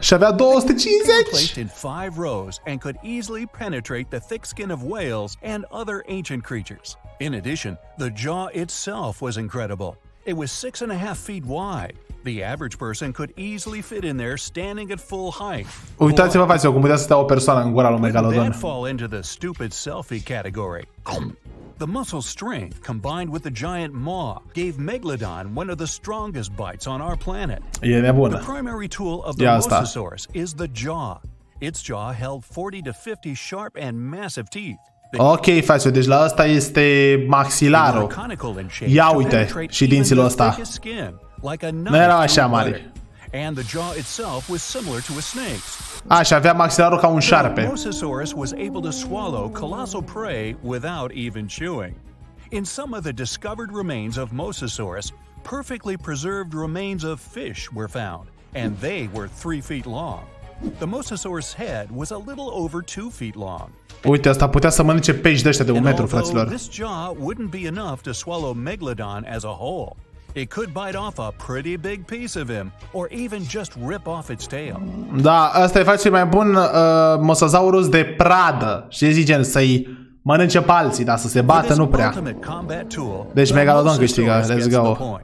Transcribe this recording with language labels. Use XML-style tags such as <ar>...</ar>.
<ro>Și avea 250.</ro> <en>Placed in 5 rows and could easily penetrate the thick skin of whales and other ancient creatures. In addition, the jaw itself was incredible. It was 6.5 feet wide. The average person could easily fit in there standing at full height.</en> <ro>Uitați-vă, fraților, cum putea să stea o persoană în gura lui</ro> <en>That Megalodon. fall into the stupid selfie category. The muscle strength combined with the giant maw gave Megalodon one of the strongest bites on our planet.</en> <ro>E nebună.</ro> <en>The primary tool of the MOSASAURS is the jaw. Its jaw held 40 to 50 sharp and massive teeth.</en> <ro>Ok, fraților, deci la asta este maxilarul. Ia uite, și dinților ăsta. Nu erau așa mari.</ro> <en>And the jaw itself was similar to a snake's.</en> <ro>Așa, avea maxilarul ca un șarpe.</ro> <en>MOSASAURS was able to swallow colossal prey without even chewing. In some of the discovered remains of MOSASAURS, perfectly preserved remains of fish were found, and they were 3 feet long. The MOSASAURS head was a little over 2 feet long.</en> <ro>Uite, asta putea să mănânce pești de ăștia de 1 metru, fraților.</ro> <en>This jaw wouldn't be enough to swallow Megalodon as a whole. It could bite off a pretty big piece of him, or even just rip off its tail.</en> <ro>Da, asta e face mai bun Mosasaurus de pradă. Și zice, să-i mănânce pe alții, dar să se bată nu prea. Deci Megalodon câștigă,</ro> <en>let's go.</en>